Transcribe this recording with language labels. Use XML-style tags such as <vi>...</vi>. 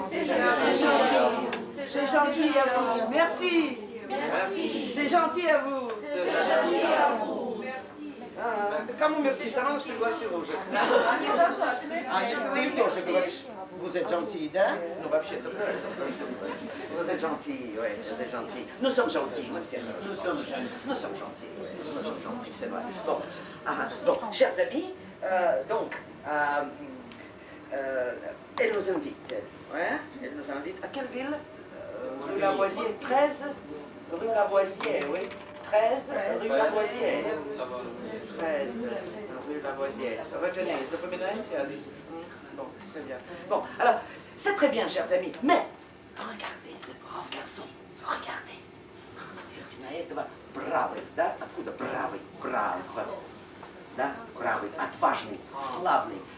<fr>C'est gentil. C'est gentil à vous. Merci. Merci. C'est gentil à vous. C'est gentil à vous.</fr> <ru>Кому мерси? Сама нас пригласила уже. Ты им тоже говоришь,</ru> <fr>vous êtes gentil,</fr> <ru>да? Ну, вообще-то правильно.</ru> <fr>Vous êtes gentil, oui, vous êtes gentil. Nous sommes gentils,</fr> <ru>мы все хорошие.</ru> <fr>Nous sommes gentils. Nous sommes gentils, c'est vrai. Bon, donc, chers amis, elle nous invite. Ouais, elle nous invite. À quelle ville? Rue Lavoisier, 13 Rue Lavoisier, oui. 13 rue Lavoisier. 13 rue Lavoisier. Retenez,</fr> <ru>запоминаете адрес?</ru> <fr>Bon, très bien. Bon, alors, c'est très bien, chers amis, mais regardez ce brave garçon. Regardez.</fr> <ru>Посмотрите на этого бравый, да? Откуда бравый? Браво. Да? Бравый, отважный, славный.</ru>